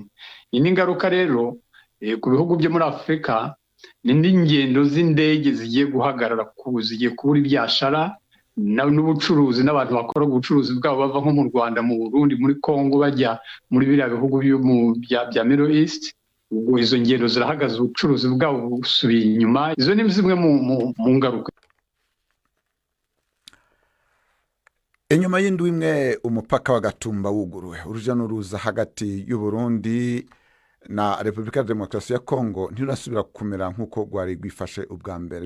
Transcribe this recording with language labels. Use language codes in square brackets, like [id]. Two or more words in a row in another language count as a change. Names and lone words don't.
[rw] Indi ngaruka rero ku bihugu byo muri Afrika ni n'ingendo z'indege zigiye guhagarara, zigiye kubura ibyashara n'ubucuruzi, n'abantu bakora ubucuruzi bwabo bava nko mu Rwanda, mu Burundi, muri Kongo bajya muri biriya bihugu bya Middle East. Ubwo izo ngendo zirahagaze, ubucuruzi bwabo busubiye inyuma. Izo ni zimwe mu ngaruka. [rn] Inyuma y'indwi imwe umupaka wa Gatumba wuguruwe, uruja n'uruza hagati y'u Burundi na Republika Demokarasi ya Kongo ntirasubira kumera nkuko gwari gwifashe ubwa mbere.